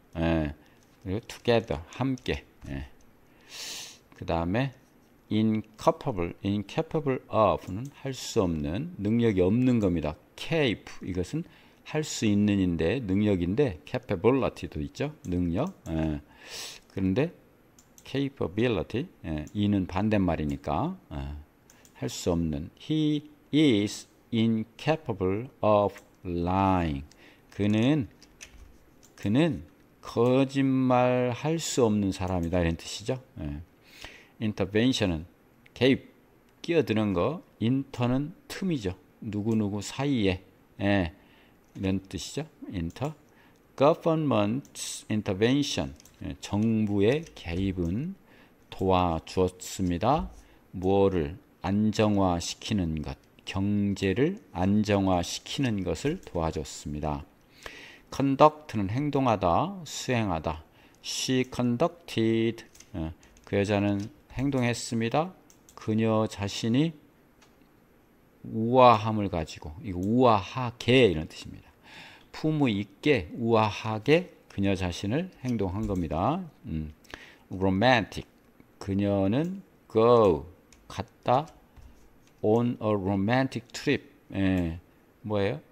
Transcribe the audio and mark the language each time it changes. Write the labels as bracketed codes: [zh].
[ko] 그리고 together, 함께. 그 다음에 [en] incapable of [ko] 는 할 수 없는, 능력이 없는 겁니다. capable, 이것은 할 수 있는인데, 능력인데, capability도 있죠. 능력. 그런데 capability, 이는 반대말이니까 할 수 없는. [en] He is incapable of lying. [ko] 그는 거짓말 할 수 없는 사람이다. 이런 뜻이죠. intervention은 개입, 끼어드는 거. inter는 틈이죠. 누구누구 사이에. 이런 뜻이죠. inter. [en] government intervention, [ko] 정부의 개입은 도와주었습니다. 무엇을 안정화시키는 것, 경제를 안정화시키는 것을 도와줬습니다. conduct는 행동하다, 수행하다. [en] she conducted, [ko] 그 여자는 행동했습니다. 그녀 자신이 우아함을 가지고, 이거 우아하게 이런 뜻입니다. 품위 있게, 우아하게 그녀 자신을 행동한 겁니다. romantic, 그녀는 go, 갔다, [en] on a romantic trip, [ko] 뭐예요?